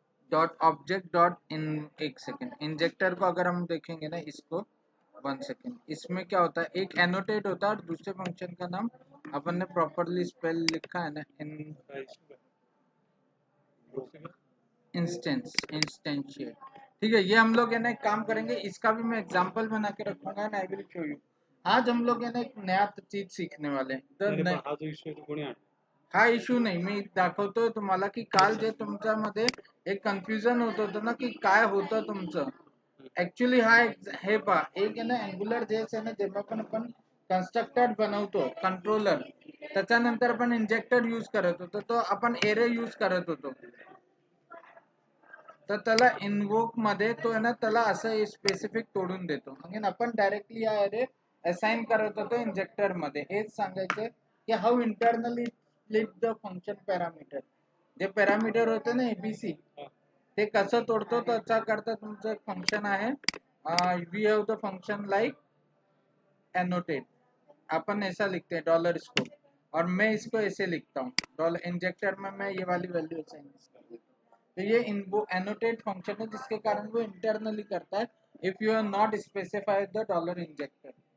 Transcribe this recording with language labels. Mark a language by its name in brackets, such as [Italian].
[Hindi] Dot object dot in, एक second, injector को अगर हम देखेंगे ना इसको, 1 सेकेंड, इसमें क्या होता है, एक एनोटेट होता है और दूसरे फंक्शन का नाम अपन ने प्रॉपरली स्पेल लिखा है ना, इन इंस्टेंशिएट। ठीक है, ये हम लोग है ना एक काम करेंगे, इसका भी मैं एग्जांपल बना के रखूंगा ना, [English] I will show you. [Hindi] आज हम लोग है ना एक नया चीज सीखने वाले हैं। [Marathi] हा इश्यू नाही, मी दाखवतोय तुम्हाला की काल जे तुमच्यामध्ये एक कन्फ्युजन होत होतं ना की काय होतं तुमचं, ऍक्च्युली हा हे पहा, एक आहे ना अँग्युलर जेस आहे ना, जेव्हा पण आपण कन्स्ट्रक्टर बनवतो कंट्रोलर, त्याच्यानंतर आपण इंजेक्टर यूज करत होतो, तो आपण एरे यूज करत होतो. तर त्याला इनवोक मध्ये तो आहे ना त्याला असं स्पेसिफिक तोडून देतो. आणि आपण डायरेक्टली या एरे असाइन करत होतो इंजेक्टर मध्ये. हेच सांगायचं की [English] How internally split the function parameter. [Marathi] जे पॅरामीटर होते ना एबीसी, ते कसं तोडतो त्याचा करता तुमचं एक फंक्शन आहे. [English] We have the function like annotate. [Hindi] अपन ऐसा लिखते हैं डॉलर इसको, और मैं इसको ऐसे लिखता हूँ डॉलर इंजेक्टर में मैं ये वाली वैल्यू असाइन कर देता हूँ. तो ये एनोटेट फंक्शन है जिसके कारण वो इंटरनली करता है [English] If you are not specified the dollar injector.